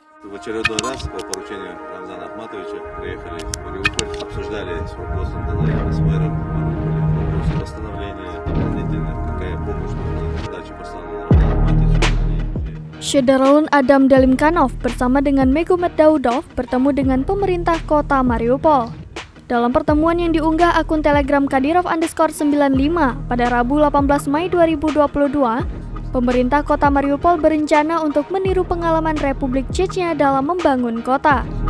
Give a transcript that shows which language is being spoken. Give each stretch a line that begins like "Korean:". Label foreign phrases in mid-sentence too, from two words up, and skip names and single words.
Russian: В очередной раз по поручению Рамзана Ахматовича приехали в Мариуполь, обсуждали с руководством ДНР, с мэром Мариуполя вопросы восстановления дополнительных, какая помощь нужна, задачи посланы Рамзану Ахматовичу.
Indonesian: Syederalun Adam Dalimkanov bersama dengan Megomet Daudov bertemu dengan pemerintah kota Mariupol. Dalam pertemuan yang diunggah akun Telegram Kadyrov_95 pada Rabu 18 Mei 2022, pemerintah kota Mariupol berencana untuk meniru pengalaman Republik Chechnya dalam membangun kota.